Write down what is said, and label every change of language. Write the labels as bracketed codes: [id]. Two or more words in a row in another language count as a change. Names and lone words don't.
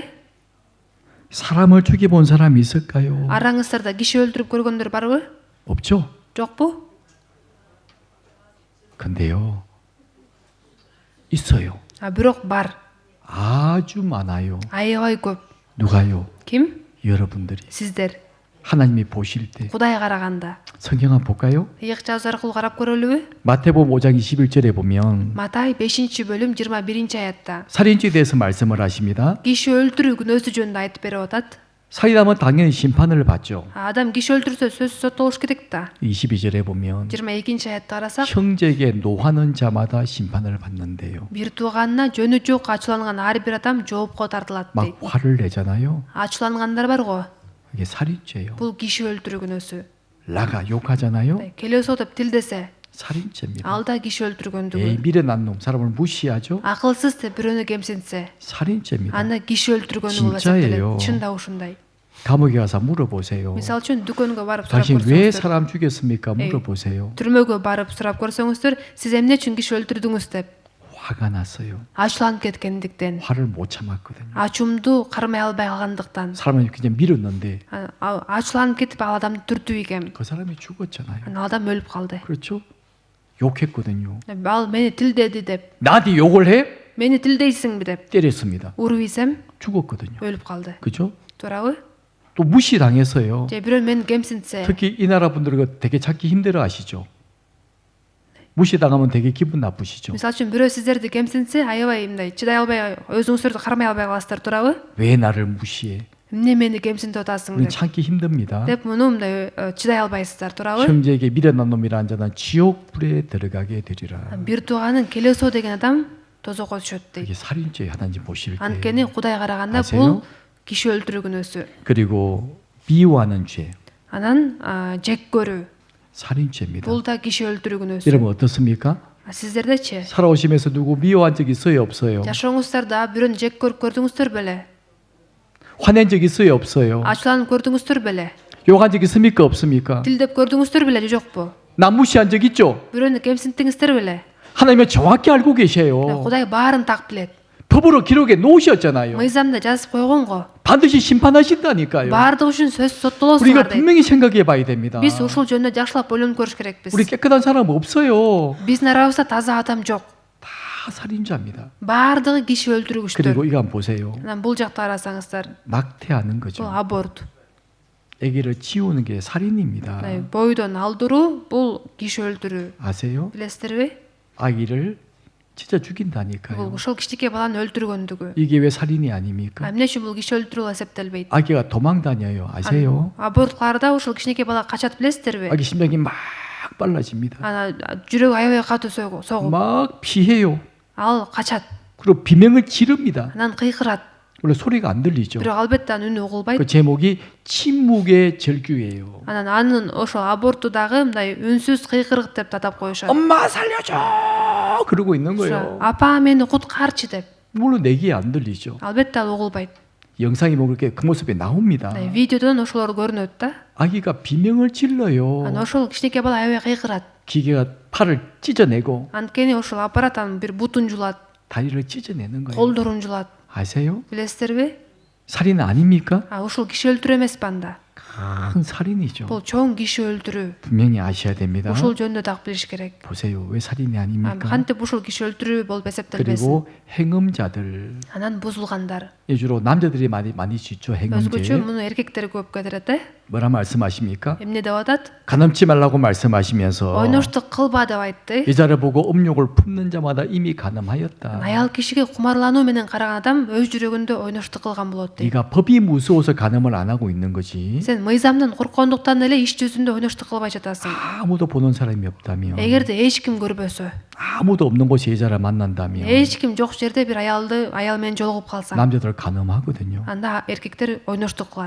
[ko] 사람을 죽여본 사람이 있을까요? [ky] араңыздарда киши өлтүрүп көргөндөр барбы? [ko] 없죠. [ky] жокпу? [ko] 근데요 있어요. [ky] бирок бар. [ko] 아주 많아요. [ky] аябай көп. [ko] 누가요? [ky] ким? [ko] 여러분들이 [ky] сиздер. [ko] 하나님이 보실 때 [ky] кудай караганда. [ko] 성경 한번 볼까요? [ky] ыйык жазуу аркылуу карап көрөлүбү? [ko] 마태복음 5장 21절에 보면 [ky] матай 5-бөлүм 21-аятта [ko] 살인죄에 대해서 말씀을 하십니다. [ky] киши өлтүрүү күнөөсү жөнүндө айтып берип атат. [ko] 살인하면 당연히 심판을 받죠. [ky] адам киши өлтүрсө сөзсүз соттолуш керек да. [ko] 22절에 보면 [ky] 22-аятта карасак, [ko] 형제에게 노하는 자마다 심판을 받는데요. [ky] бир тууганына жөнү жок ачууланган ар бир адам жоопко тартылат [ko] 막 [ky] дейт. [ko] 화를 내잖아요. [ky] ачуулангандар барго. [ko] 이게 살인죄예요. [ky] бул киши өлтүрүү күнөөсү. [ko] 라가 욕하잖아요. [ky] келесоо деп тилдесе, [ko] 살인죄입니다. [ky] ал да киши өлтүргөндүгү. [ko] 미련한 놈 사람을 무시하죠. [ky] акылсыз деп бирөөнү кемсинсе, [ko] 살인죄입니다. [ky] анда киши өлтүргөнү болуп [ko] 진짜예요. [ky] эсептелет. чында ушундай. [ko] 감옥에 가서 물어보세요. [ky] мисалы үчүн дүкөнгө барып сурап [ko] 당신 왜 [ky] көрсөңүздөр, [ko] 사람 죽였습니까? 물어보세요. [ky] түрмөгө барып сурап көрсөңүздөр, сиз эмне үчүн киши өлтүрдүңүз деп [ko] 화가 났어요. [ky] ачууланып кеткендиктен, [ko] 화를 못 참았거든요. [ky] ачуумду кармай албай калгандыктан, [ko] 사람을 그냥 밀었는데 [ky] ачууланып кетип ал адамды түртүү экем. [ko] 그 사람이 죽었잖아요. [ky] ал адам өлүп калды. [ko] 그렇죠? 욕했거든요. [ky] ал мени тилдеди деп, [ko] 나한테 욕을 해? [ky] мени тилдейсиңби деп [ko] 때렸습니다. [ky] уруп ийсем [ko] 죽었거든요. [ky] өлүп калды. [ko] 그죠? [ky] туурабы? [ko] 또 무시당했어요. [ky] же бирөө мени кемсинтсе, [ko] 특히 이 나라 분들은 되게 찾기 힘들어 하시죠. 무시당하면 되게 기분 나쁘시죠. [ky] мисалы үчүн бирөө сиздерди кемсинтсе, аябай мындай чыдай албай, өзүңүздөрдү кармай албай каласыздар, туурабы? [ko] 왜 나를 무시해? [ky] эмне мени кемсинтип атасың [ko] 우리 [ky] деп. [ko] 참기 힘듭니다. [ky] деп муну мындай чыдай албайсыздар, туурабы? [ko] 형제에게 미련한 놈이라는 자는 지옥불에 들어가게 되리라. [ky] бир тууганын келесоо деген адам тозокко түшөт дейт. [ko] 이게 살인죄 하나님 보실 때. [ky] анткени кудай караганда [ko] 아세요? [ky] бул киши өлтүрүү күнөөсү. [ko] 그리고 미워하는 죄, [ky] анан жек көрүү, [ko] 살인죄입니다. [ky] бул да киши өлтүрүү күнөөсү. [ko] 여러분 어떻습니까? [ky] сиздердечи? [ko] 살아오시면서 누구 미워한 적 있어요, 없어요? [ky] жашооңуздарда бирөөнү жек көрүп көрдүңүздөр беле? [ko] 화낸 적 있어요, 없어요? [ky] ачууланып көрдүңүздөр беле? [ko] 욕한 적 있습니까, 없습니까? [ky] тилдеп көрдүңүздөр беле же жокпу? [ko] 남 무시한 적 있죠? [ky] бирөөнү кемсинттиңиздер беле? [ko] 하나님은 정확히 알고 계세요. [ky] кудай баарын так билет. [ko] 법으로 기록해 놓으셨잖아요. [ky] мыйзамда жазып койгонго. [ko] 반드시 심판하신다니까요. [ky] баардыгы үчүн сөз [ko] 우리가 [ky] соттолосуңар дейт. [ko] 분명히 생각해 봐야 됩니다. [ky] биз ушул жөнүндө жакшылап ойлонуп көрүш керекпиз. [ko] 우리 깨끗한 사람 없어요. [ky] биздин арабызда таза адам жок. [ko] 다 살인자입니다. [ky] баардыгы киши өлтүргүчтөр. [ko] 그리고 이거 한번 보세요. [ky] анан бул жакта карасаңыздар, [ko] 낙태하는 [ky] бул [ko] 거죠. [ky] аборт. [ko] 아기를 지우는 게 살인입니다. [ky] бойдон алдыруу бул киши өлтүрүү. [ko] 아세요? [ky] билесиздерби? [ko] 아기를 진짜 [ky] бул [ko] 죽인다니까요. [ky] ушул кичинекей баланы өлтүргөндүгү. [ko] 이게 왜 살인이 아닙니까? [ky] эмне үчүн бул киши өлтүрүү болуп эсептелбейт? [ko] 아기가 도망 다녀요. 아세요? [ky] аборт кылаарда ушул кичинекей бала качат, билесиздерби? [ko] 아기 심장이 막 빨라집니다. [ky] анан жүрөгү аябай катуу согуу. [ko] 막 피해요. [ky] ал качат. [ko] 그리고 비명을 지릅니다. [ky] Анан кыйкырат. [ko] 원래 소리가 안 들리죠. [ky] Бирок албетте анын үнү угулбайт. [ko] 그 제목이 침묵의 절규예요. [ky] Анан анын ошо абортудагы мындай үнсүз кыйкырык деп атап коюшат. [ko] 엄마 살려줘! 그러고 있는 [ky] Ошо [ko] 거예요. [ky] апа мени куткарчы деп. [ko] 물론 내 귀에 안 들리죠. [ky] Албетте ал угулбайт. [ko] 영상이 뭐 그렇게 그 모습이 나옵니다. [ky] Видеодон ошолор көрүнөт да. [ko] 아기가 비명을 질러요. [ky] Анан ошол кичинекей бала аябай кыйкырат. [ko] 기계가 팔을 찢어내고 [ky] Анткени ошол аппарат анын бир бутун жулат, [ko] 다리를 찢어내는 거예요. [ky] колдорун жулат. [ko] 아세요? [ky] Билесиздерби? [ko] 살인 아닙니까? [ky] Ушул киши өлтүрүү эмеспи анда? [ko] 큰 살인이죠. [ky] Бул чоң киши өлтүрүү. [ko] 분명히 아셔야 됩니다. [ky] Ушул жөнүндө так билиш керек. [ko] 보세요. 왜 살인이 아닙니까? [ky] Кантип ушул киши өлтүрүү болуп эсептелбесин? [ko] 그리고 행음자들. [ky] Анан бузулгандар. [ko] 주로 남자들이 많이 짓죠. [ky] Өзгөчө [ko] 행음죄. [ky] муну эркектер көп кетирет э? [ko] 뭐라 말씀하십니까? [ky] Эмне деп атат? [ko] 가늠치 말라고 말씀하시면서 [ky] Ойноштук кылба деп айтты. [ko] 여자를 보고 음욕을 품는 자마다 이미 가늠하였다. [ky] Аял кишиге кумарлануу менен караган адам өз жүрөгүндө ойноштук кылган болот дейт. [ko] 네가 법이 무서워서 가늠을 안 하고 있는 거지. [ky] Сен мыйзамдан корккондуктан эле иш жүзүндө ойноштук кылбай жатасың. [ko] 아무도 보는 사람이 없다며. [ky] Эгерде эч ким көрбөсө, [ko] 아무도 없는 곳에 여자를 만난다며. [ky] эч ким жок жерде бир аял менен жолугуп калсаң, [ko] 남자들 가늠하거든요. [ky] анда эркектер ойноштук кылат.